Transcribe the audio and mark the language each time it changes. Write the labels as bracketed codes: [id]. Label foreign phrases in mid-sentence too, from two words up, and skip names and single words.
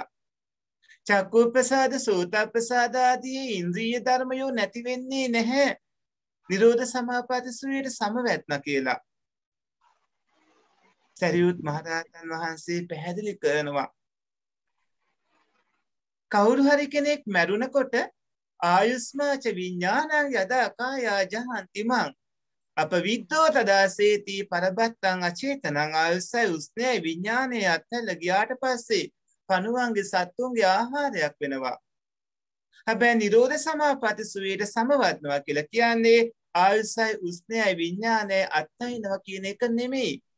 [si] චක්කු ප්‍රසාද සෝත ප්‍රසාද ආදී ඉන්ද්‍රිය ධර්මයෝ නැති වෙන්නේ නැහැ නිරෝධ සමාපatti සුවයට සමවැත්නා කියලා. සරියුත් මහරහතන් වහන්සේ පැහැදිලි කරනවා. කවුරු හරි කෙනෙක් මැරුණකොට [pi] ආයුස්මාච විඥානං යදා කායා ජහන්ති මං අපවිද්දෝ තදාසේති පරබත්තං අචේතනං [si] ආයුස්සයි උස්නේ විඥානයේ අත්හැල ගියාට පස්සේ පණුවන්ගේ සත්තුන්ගේ ආහාරයක් වෙනවා. හැබැයි නිරෝධ සමාපatti සුවයට සමවත්නවා කියලා කියන්නේ ආයුස්සයි උස්නේ විඥානයේ අත්හැිනවා කියන එක නෙමෙයි.